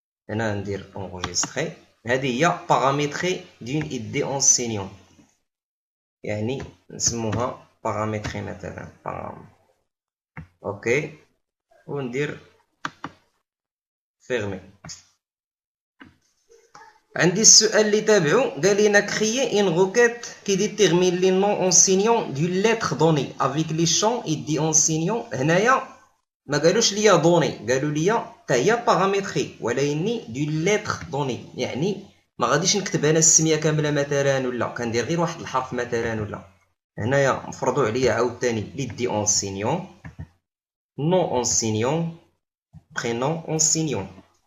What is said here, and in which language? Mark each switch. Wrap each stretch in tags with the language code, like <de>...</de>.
<ar>هنا ندير اونغيستري. هذه هي باراميتري دون ايدي اونسينيون، يعني نسموها باراميتري مثلا اوكي، وندير فيرمي. عندي السؤال اللي تابعو قال لنا</ar> <fr>créer une requête qui détermine les noms enseignants d'une lettre donnée avec les champs ID enseignant.</fr> <ar>هنايا ما قالوش ليا دوني، قالوا ليا حتى هي باراميتري ولكني دون لتر دوني، يعني ما غاديش نكتب انا السميه كامله مثلا، ولا كندير غير واحد الحرف مثلا ولا هنايا مفرضو عليا عاوتاني لي دي اونسينيون، نون اونسينيون، برينون اونسينيون.</ar>